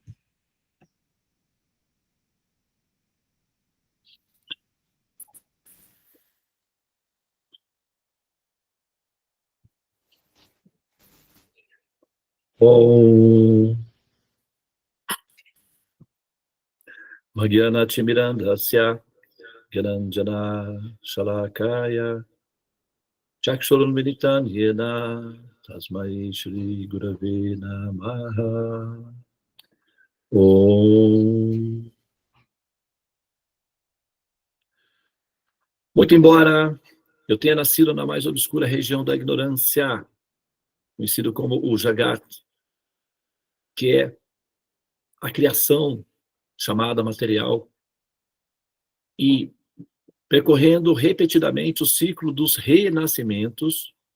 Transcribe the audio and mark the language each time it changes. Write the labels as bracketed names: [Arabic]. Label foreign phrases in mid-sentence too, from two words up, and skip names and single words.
[Sanskrit] ॐ अज्ञान तिमिरान्धस्य ज्ञानाञ्जन शलाकया चक्षुरुन्मीलितं येन तस्मै श्री गुरवे नमः. [Portuguese] Om. Muito embora eu tenha nascido na mais obscura região da ignorância, conhecido como o Jagat, que é a criação chamada material, e percorrendo repetidamente o ciclo dos renascimentos,